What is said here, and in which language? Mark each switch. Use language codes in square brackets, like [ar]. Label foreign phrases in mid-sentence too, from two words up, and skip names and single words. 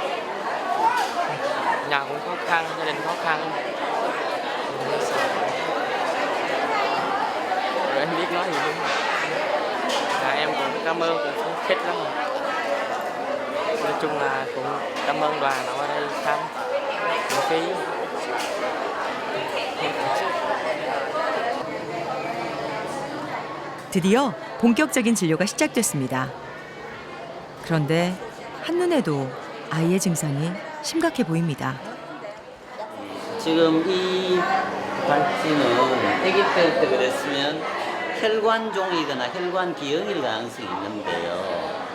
[vi] Nhà cũng khó khăn, gia đình khó khăn. Rồi em biết nói gì luôn. Em cũng cảm ơn, cũng phấn khích lắm rồi. Nói chung là cũng cảm ơn đoàn đã qua đây thăm miễn phí. [ko] 드디어 본격적인 진료가 시작됐습니다. 그런데 한눈에도 아이의 증상이 심각해 보입니다. 지금 이 발진은 아기 때부터 그랬으면 혈관종이거나 혈관기형일 가능성이 있는데요.